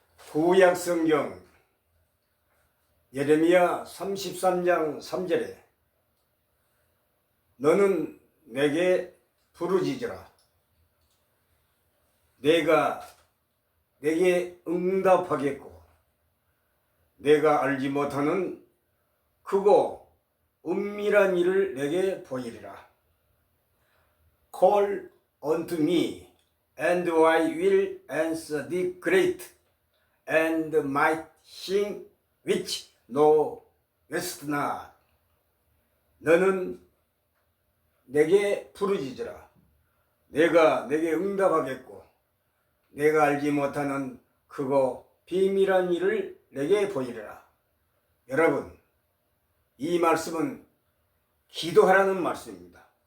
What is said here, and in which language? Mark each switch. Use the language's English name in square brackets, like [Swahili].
[Korean] 구약성경 예레미야 33장 3절에 너는 내게 부르짖으라 내가 내게 응답하겠고 내가 알지 못하는 크고 은밀한 일을 내게 보이리라. [English] Call unto me and I will answer the great and mighty thing which thou knowest not. [Korean] 너는 내게 부르짖으라. 내가 내게 응답하겠고 내가 알지 못하는 크고 비밀한 일을 내게 보이리라. 여러분, 이 말씀은 기도하라는 말씀입니다.